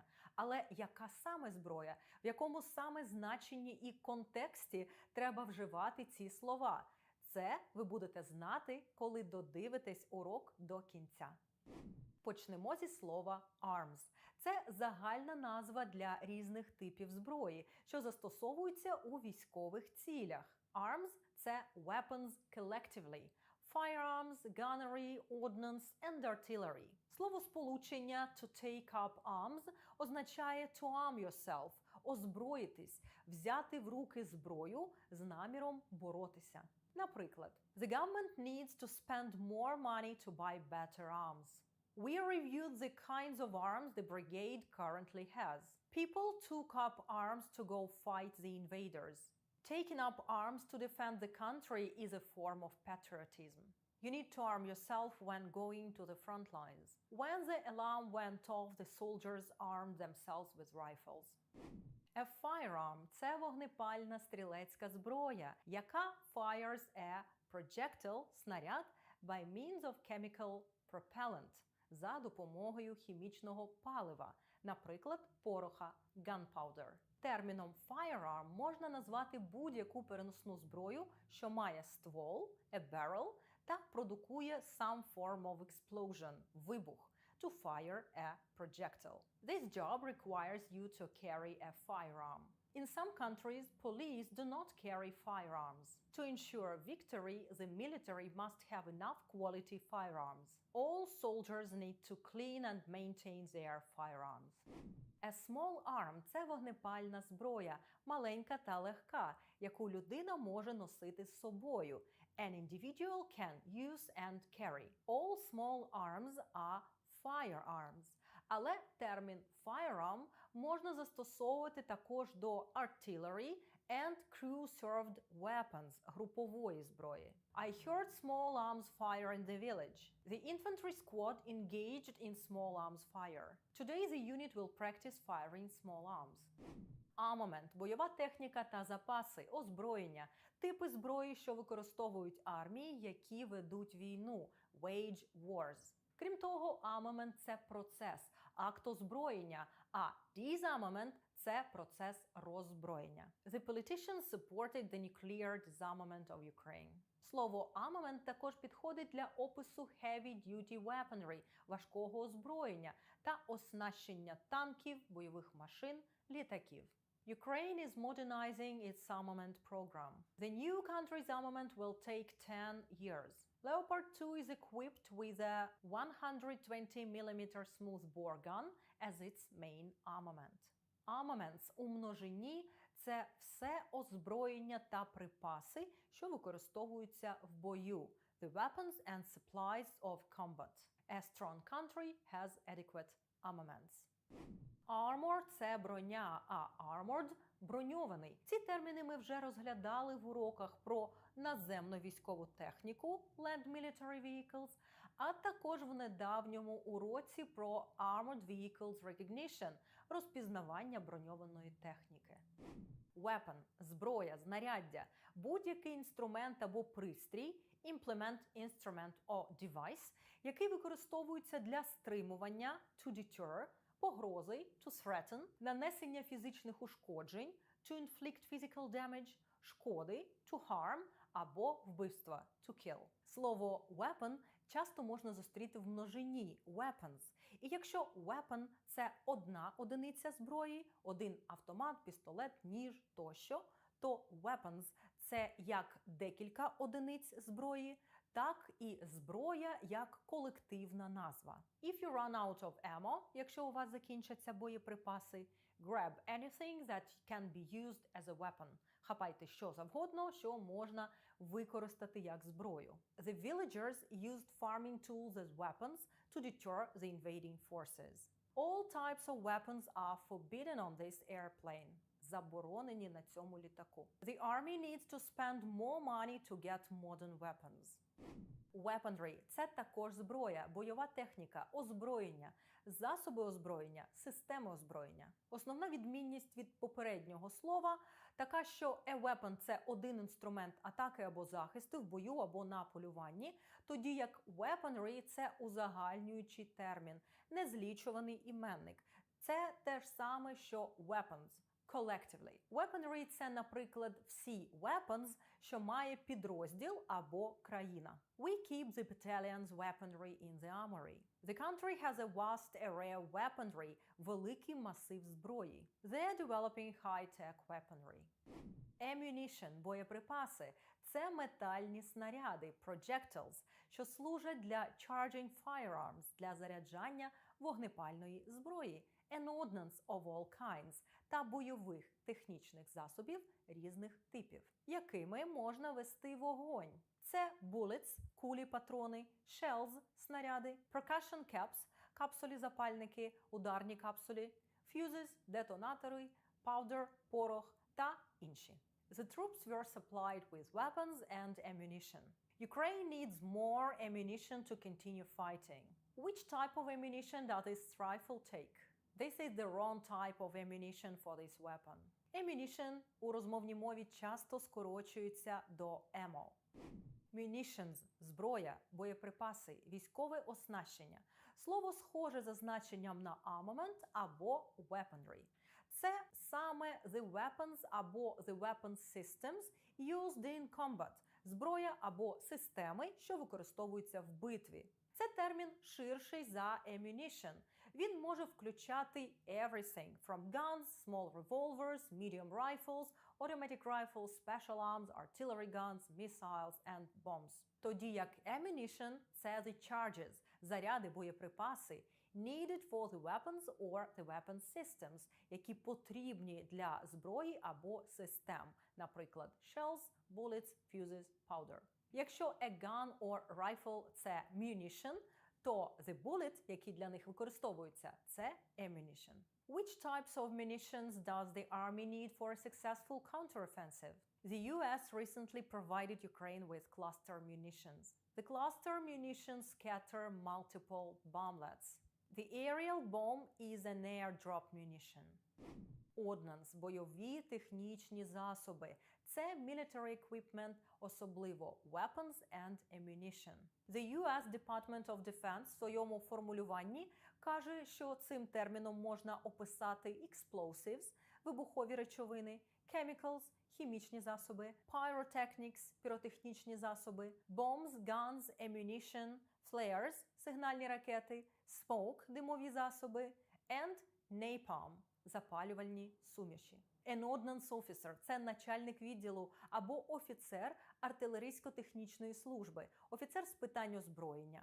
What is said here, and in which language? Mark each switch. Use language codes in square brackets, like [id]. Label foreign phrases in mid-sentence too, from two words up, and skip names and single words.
[uk] Але яка саме зброя, в якому саме значенні і контексті треба вживати ці слова? Це ви будете знати, коли додивитесь урок до кінця. Почнемо зі слова arms. Це загальна назва для різних типів зброї, що застосовуються у військових цілях. [en] Arms – це weapons collectively. Firearms, gunnery, ordnance and artillery. Словосполучення to take up arms означає to arm yourself – [uk] озброїтись, взяти в руки зброю з наміром боротися. Наприклад, [en] the government needs to spend more money to buy better arms. We reviewed the kinds of arms the brigade currently has. People took up arms to go fight the invaders. Taking up arms to defend the country is a form of patriotism. You need to arm yourself when going to the front lines. When the alarm went off, the soldiers armed themselves with rifles. A firearm – [uk] це вогнепальна стрілецька зброя, яка [en] fires a projectile – снаряд by means of chemical propellant – [uk] за допомогою хімічного палива, наприклад, пороха gunpowder. Терміном firearm можна назвати будь-яку переносну зброю, що має ствол, [en] a barrel, [uk] та продукує [en] some form of explosion – вибух, to fire a projectile. This job requires you to carry a firearm. In some countries, police do not carry firearms. To ensure victory, the military must have enough quality firearms. All soldiers need to clean and maintain their firearms. A small arm – [uk] це вогнепальна зброя, маленька та легка, яку людина може носити з собою. [en] An individual can use and carry. All small arms are firearms. [uk] Але термін firearm можна застосовувати також до [en] artillery and crew-served weapons – [uk] групової зброї. [en] I heard small arms fire in the village. The infantry squad engaged in small arms fire. Today the unit will practice firing small arms. [uk] Armament – бойова техніка та запаси, озброєння, типи зброї, що використовують армії, які ведуть війну – [en] wage wars. [uk] Крім того, armament – це процес, акт озброєння, а disarmament – це процес роззброєння. [en] The politicians supported the nuclear disarmament of Ukraine. [uk] Слово armament також підходить для опису [en] heavy-duty weaponry [uk] – важкого озброєння та оснащення танків, бойових машин, літаків. [en] Ukraine is modernizing its armament program. The new country's armament will take 10 years. Leopard 2 is equipped with a 120mm smoothbore gun as its main armament. [uk] Armaments у множині – це все озброєння та припаси, що використовуються в бою. [en] The weapons and supplies of combat. A strong country has adequate armaments. Armor – [uk] це броня, а armored – броньований. Ці терміни ми вже розглядали в уроках про наземну військову техніку [en] Land Military Vehicles, [uk] а також в недавньому уроці про [en] Armored Vehicles Recognition – [uk] розпізнавання броньованої техніки. Weapon – зброя, знаряддя, будь-який інструмент або пристрій, [en] implement, instrument or device, [uk] який використовується для стримування [en] to deter, [uk] погрози [en] to threaten, [uk] нанесення фізичних ушкоджень [en] to inflict physical damage, [uk] шкоди [en] to harm [uk] або вбивства [en] to kill. [uk] Слово weapon часто можна зустріти в множині weapons. І якщо weapon – це одна одиниця зброї, один автомат, пістолет, ніж тощо, то weapons – це як декілька одиниць зброї, так і зброя як колективна назва. [en] If you run out of ammo, [uk] якщо у вас закінчаться боєприпаси, [en] grab anything that can be used as a weapon. [uk] Хапайте що завгодно, що можна використати як зброю. [en] The villagers used farming tools as weapons to deter the invading forces. All types of weapons are forbidden on this airplane. [uk] Заборонені на цьому літаку. [en] The army needs to spend more money to get modern weapons. Weaponry – [uk] це також зброя, бойова техніка, озброєння, засоби озброєння, системи озброєння. Основна відмінність від попереднього слова така, що a weapon – це один інструмент атаки або захисту в бою або на полюванні, тоді як weaponry – це узагальнюючий термін, незлічуваний іменник. Це те ж саме, що weapons. Collectively. Weaponry – це, наприклад, всі weapons, що має підрозділ або країна. [en] We keep the battalion's weaponry in the armory. The country has a vast array of weaponry, [uk] великий масив зброї. [en] They are developing high-tech weaponry. Ammunition – [uk] боєприпаси – це метальні снаряди, projectiles, що служать для [en] charging firearms, [uk] для заряджання вогнепальної зброї, [en] an ordnance of all kinds [uk] та бойових технічних засобів різних типів, якими можна вести вогонь. Це bullets – кулі, патрони, shells – снаряди, [en] percussion caps [uk] – капсулі-запальники, ударні капсулі, fuses – детонатори, powder – порох та інші. [en] The troops were supplied with weapons and ammunition. Ukraine needs more ammunition to continue fighting. Which type of ammunition does this rifle take? This is the wrong type of ammunition for this weapon. [uk] Ammunition у розмовній мові часто скорочується до ammo. Munitions – зброя, боєприпаси, військове оснащення. Слово схоже за значенням на armament або weaponry. Це саме [en] the weapons або the weapon systems used in combat – [uk] зброя або системи, що використовуються в битві. Це термін ширший за ammunition. Він може включати [en] everything from guns, small revolvers, medium rifles, automatic rifles, special arms, artillery guns, missiles and bombs. [uk] Тоді як ammunition – це [en] the charges, [uk] заряди, боєприпаси, [en] needed for the weapons or the weapon systems, [uk] які потрібні для зброї або систем, наприклад, [en] shells, bullets, fuses, powder. Якщо a gun or rifle – це munition, то the bullet, [uk] які для них використовуються, це ammunition. [en] Which types of munitions does the army need for a successful counteroffensive? The US recently provided Ukraine with cluster munitions. The cluster munitions scatter multiple bomblets. The aerial bomb is an airdrop munition. Ordnance – [uk] бойові технічні засоби. [en] Це military equipment, особливо weapons and ammunition. [uk] The US Department of Defense в своєму формулюванні каже, що цим терміном можна описати explosives – вибухові речовини, chemicals – хімічні засоби, pyrotechnics – піротехнічні засоби, [en] bombs, guns, ammunition, flares – [uk] сигнальні ракети, smoke – димові засоби, [en] and napalm [uk] – запалювальні суміші. [en] An ordnance officer – [uk] це начальник відділу або офіцер артилерійсько-технічної служби, офіцер з питань озброєння.